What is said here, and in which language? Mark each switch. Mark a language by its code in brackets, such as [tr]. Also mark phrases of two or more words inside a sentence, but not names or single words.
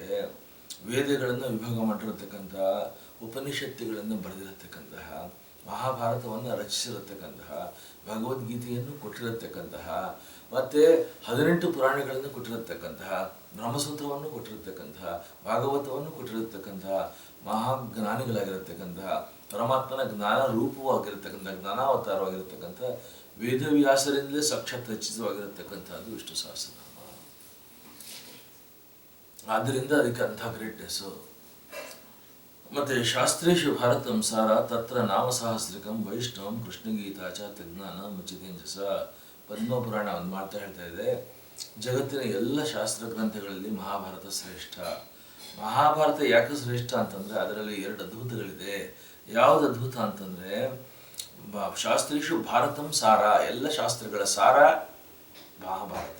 [kn] ವೇದಗಳನ್ನು ವಿಭಾಗ ಮಾಡಿರತಕ್ಕಂಥ, ಉಪನಿಷತ್ತುಗಳನ್ನು ಬರೆದಿರತಕ್ಕಂತಹ, ಮಹಾಭಾರತವನ್ನು ರಚಿಸಿರತಕ್ಕಂತಹ, ಭಗವದ್ಗೀತೆಯನ್ನು ಕೊಟ್ಟಿರತಕ್ಕಂತಹ, ಮತ್ತು 18 ಪುರಾಣಗಳನ್ನು ಕೊಟ್ಟಿರತಕ್ಕಂತಹ, ಬ್ರಹ್ಮಸೂತ್ರವನ್ನು ಕೊಟ್ಟಿರತಕ್ಕಂತಹ, ಭಾಗವತವನ್ನು ಕೊಟ್ಟಿರತಕ್ಕಂತಹ ಮಹಾಜ್ಞಾನಿಗಳಾಗಿರತಕ್ಕಂತಹ, ಪರಮಾತ್ಮನ ಜ್ಞಾನ ರೂಪವಾಗಿರತಕ್ಕಂಥ, ಜ್ಞಾನಾವತಾರವಾಗಿರತಕ್ಕಂಥ ವೇದವ್ಯಾಸರಿಂದಲೇ ಸಾಕ್ಷಾತ್ ರಚಿತವಾಗಿರತಕ್ಕಂಥದ್ದು ವಿಷ್ಣು ಸಹಸ್ರನಾಮ. ಆದ್ದರಿಂದ ಅದಕ್ಕೆ ಅಂಥ ಗ್ರೇಟ್ನೆಸ್ಸು. [sa] ಮತ್ತು ಶಾಸ್ತ್ರೇಶು ಭಾರತಂ ಸಾರ ತತ್ರ ನಾಮಸಹಸ್ರಿಕಂ ವೈಷ್ಣವಂ ಕೃಷ್ಣಗೀತಾಚ ತಜ್ಞಾನ ಮುಚಿತೇಂಜಸ. [kn] ಪದ್ಮಪುರಾಣ ಒಂದು ಮಾಡ್ತಾ ಹೇಳ್ತಾ ಇದೆ, ಜಗತ್ತಿನ ಎಲ್ಲ ಶಾಸ್ತ್ರ ಗ್ರಂಥಗಳಲ್ಲಿ ಮಹಾಭಾರತ ಶ್ರೇಷ್ಠ. ಮಹಾಭಾರತ ಯಾಕೆ ಶ್ರೇಷ್ಠ ಅಂತಂದರೆ ಅದರಲ್ಲಿ 2 ಅದ್ಭುತಗಳಿದೆ. ಯಾವುದು ಅದ್ಭುತ ಅಂತಂದರೆ, [sa] ಶಾಸ್ತ್ರೀಷು ಭಾರತಂ ಸಾರ, [kn] ಎಲ್ಲ ಶಾಸ್ತ್ರಗಳ ಸಾರ ಮಹಾಭಾರತ.